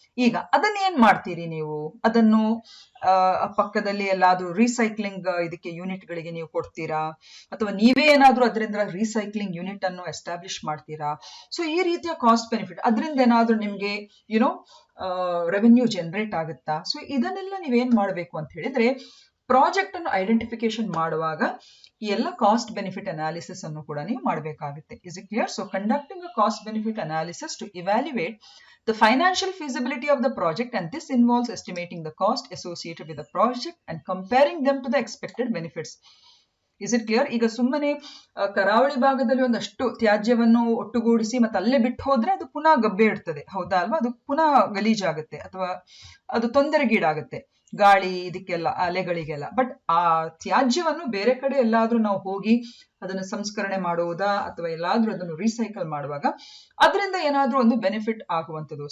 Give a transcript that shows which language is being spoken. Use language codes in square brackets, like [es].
[kn] ಈಗ ಅದನ್ನ ಏನ್ ಮಾಡ್ತೀರಿ ನೀವು? ಅದನ್ನು ಪಕ್ಕದಲ್ಲಿ ಎಲ್ಲಾದ್ರೂ ರೀಸೈಕ್ಲಿಂಗ್ ಇದಕ್ಕೆ ಯೂನಿಟ್ ಗಳಿಗೆ ನೀವು ಕೊಡ್ತೀರಾ, ಅಥವಾ ನೀವೇ ಏನಾದ್ರೂ ಅದರಿಂದ ರೀಸೈಕ್ಲಿಂಗ್ ಯೂನಿಟ್ ಅನ್ನು ಎಸ್ಟಾಬ್ಲಿಷ್ ಮಾಡ್ತೀರಾ? ಸೊ ಈ ರೀತಿಯ ಕಾಸ್ಟ್ ಬೆನಿಫಿಟ್, ಅದರಿಂದ ಏನಾದ್ರೂ ನಿಮ್ಗೆ ಯುನೋ ರೆವೆನ್ಯೂ ಜನರೇಟ್ ಆಗುತ್ತಾ? ಸೊ ಇದನ್ನೆಲ್ಲ ನೀವೇನ್ ಮಾಡ್ಬೇಕು ಅಂತ ಹೇಳಿದ್ರೆ ಪ್ರಾಜೆಕ್ಟ್ ಅನ್ನು ಐಡೆಂಟಿಫಿಕೇಶನ್ ಮಾಡುವಾಗ ಈ ಎಲ್ಲ ಕಾಸ್ಟ್ ಬೆನಿಫಿಟ್ ಅನಾಲಿಸಿಸ್ ಅನ್ನು ಕೂಡ ನೀವು ಮಾಡಬೇಕಾಗುತ್ತೆ. [en] Is it clear? So conducting a cost benefit analysis to evaluate the financial feasibility of the project, and this involves estimating the cost associated with the project and comparing them to the expected benefits. Is it clear? [kn] ಈಗ ಸುಮ್ಮನೆ ಕರಾವಳಿ ಭಾಗದಲ್ಲಿ ಒಂದಷ್ಟು ತ್ಯಾಜ್ಯವನ್ನು ಒಟ್ಟುಗೂಡಿಸಿ ಮತ್ತೆ ಅಲ್ಲೇ ಬಿಟ್ಟು ಹೋದ್ರೆ ಅದು ಪುನಃ ಗಬ್ಬೆ ಇಡ್ತದೆ, ಹೌದಾ ಅಲ್ವಾ? ಅದು ಪುನಃ ಗಲೀಜಾಗುತ್ತೆ ಅಥವಾ ಅದು ತೊಂದರೆಗೀಡಾಗುತ್ತೆ ಗಾಳಿ ಇದಕ್ಕೆಲ್ಲ, ಅಲೆಗಳಿಗೆಲ್ಲ. ಬಟ್ ಆ ತ್ಯಾಜ್ಯವನ್ನು ಬೇರೆ ಕಡೆ ಎಲ್ಲಾದ್ರೂ ನಾವು ಹೋಗಿ ಅದನ್ನು ಸಂಸ್ಕರಣೆ ಮಾಡುವುದಾ ಅಥವಾ ಎಲ್ಲಾದ್ರೂ ಅದನ್ನು ರೀಸೈಕಲ್ ಮಾಡುವಾಗ ಅದರಿಂದ ಏನಾದ್ರೂ ಒಂದು ಬೆನಿಫಿಟ್ ಆಗುವಂಥದ್ದು.